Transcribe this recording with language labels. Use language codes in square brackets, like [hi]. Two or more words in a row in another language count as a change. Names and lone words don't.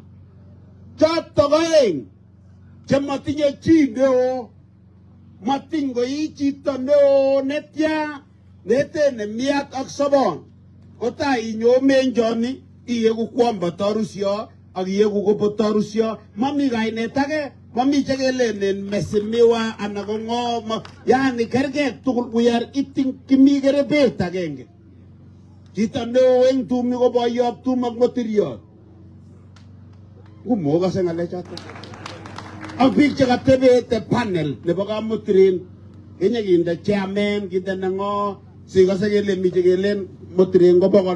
[kln] Chotok oeng chematinye chi neo, matingoi chito neo netya netene 100 kotai inyomenjoni iyeku kwamba tarusyo ak iyeku kobo tarusyo. Mami kainet age, mami chekelenen mesimiwa anan ko ng'o, yani kerget tugul. [en] We are eating [kln] kimi kerebet agenge. Chito neo eng tumi ko boyob tum ak motiryot. Umokase ngalechoto. Ang biik chekatebete panel nebo kamotirin, kinyekinde chairman, kinde nango, sikase kele mi chekelen motirin ko bokol.